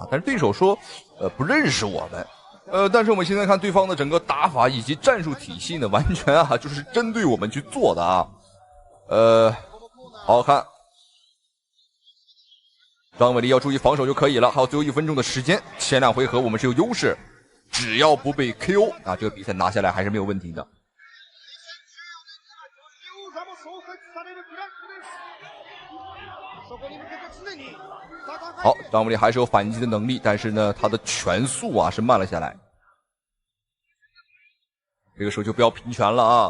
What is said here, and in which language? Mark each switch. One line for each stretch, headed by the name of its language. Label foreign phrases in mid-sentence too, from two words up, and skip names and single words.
Chinese: 但是对手說不認識我們，但是我們現在看對方的整個打法以及戰術體系呢，完全啊就是針對我們去做的啊。好好看，張偉麗要注意防守就可以了。還有最後1分鐘的時間，前2回合我們是有優勢，只要不被 KO 啊，這個比賽拿下來還是沒有問題的。好，张伟麗還是有反擊的能力，但是呢，他的拳速啊是慢了下來。這個時候就不要拼拳了啊！